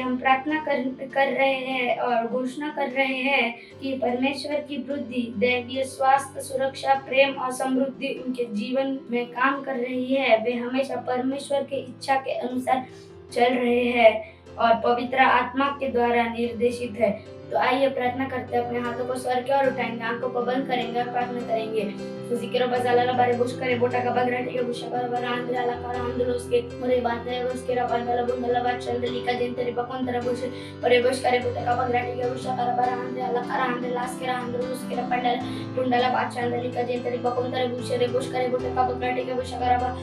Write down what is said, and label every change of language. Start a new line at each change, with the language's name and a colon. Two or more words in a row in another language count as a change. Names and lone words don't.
Hindi: हम प्रार्थना कर रहे हैं और घोषणा कर रहे हैं कि परमेश्वर की वृद्धि, दैवीय स्वास्थ्य, सुरक्षा, प्रेम और समृद्धि उनके जीवन में काम कर रही है। वे हमेशा परमेश्वर के इच्छा के अनुसार चल रहे हैं और पवित्र आत्मा के द्वारा निर्देशित है। तो आइए प्रार्थना करते हैं, अपने हाथों को स्वर की ओर उठाएंगे, आंखों को बंद करेंगे और प्रार्थना करेंगे। सुसिकेरो बजाला बारे बुश करे बोटा का बगराटी के बुशा कर बरा आंद्रा ला कर आंद्रोस के मोरे बात है उसके रबांडला बुंडला बात चंदली का जिन तेरे बकोन तरह बुश और बुश करे बोटा का बगराटी के बुशा कर बरा आंद्रा ला कर आंद्रलास के आंद्रोस के रबांडला बुंडला बात चंदली का जिन तेरे बकोन तरह बुश रे बुश करे बोटा का बगराटी के बुशा कर बरा